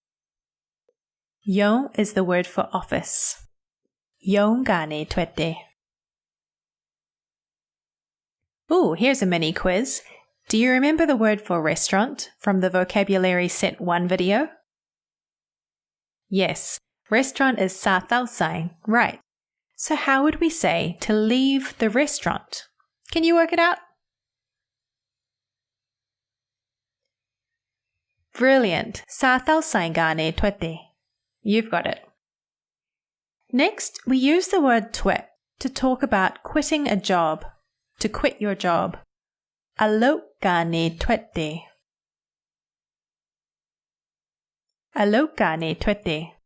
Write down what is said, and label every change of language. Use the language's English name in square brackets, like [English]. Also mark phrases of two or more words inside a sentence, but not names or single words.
[English] Yon is the word for office. [Burmese] ရုံးကနေ ထွက်တယ်. [English] Ooh, here's a mini quiz. Do you remember the word for restaurant from the Vocabulary Set 1 video? Yes, restaurant is [Burmese] စားသောက်ဆိုင်, [English] right. So how would we say to leave the restaurant? Can you work it out? Brilliant. [Burmese] စားသောက်ဆိုင်ကနေ ထွက်တယ်. [English] You've got it. Next, we use the word twit to talk about quitting a job, to quit your job. [Burmese] အလုပ်ကနေ ထွက်တယ်။ အလုပ်ကနေ ထွက်တယ်.